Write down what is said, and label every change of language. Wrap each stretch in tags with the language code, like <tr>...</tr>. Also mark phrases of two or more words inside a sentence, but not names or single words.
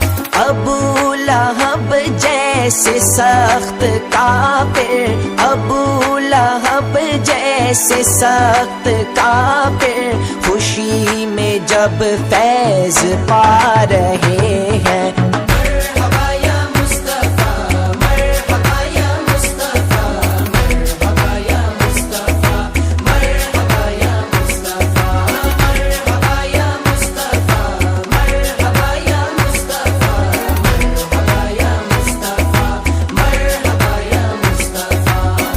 <ur>ابو لہب جیسے سخت کافر, ابو لہب جیسے سخت کافر, خوشی میں جب فیض پا رہے ہیں.</ur> <ar>مرحبا یا مصطفیٰ, مرحبا یا مصطفیٰ, مرحبا یا مصطفیٰ, مرحبا یا مصطفیٰ, مرحبا یا مصطفیٰ, مرحبا یا مصطفیٰ, مرحبا یا مصطفیٰ, مرحبا یا مصطفیٰ.</ar>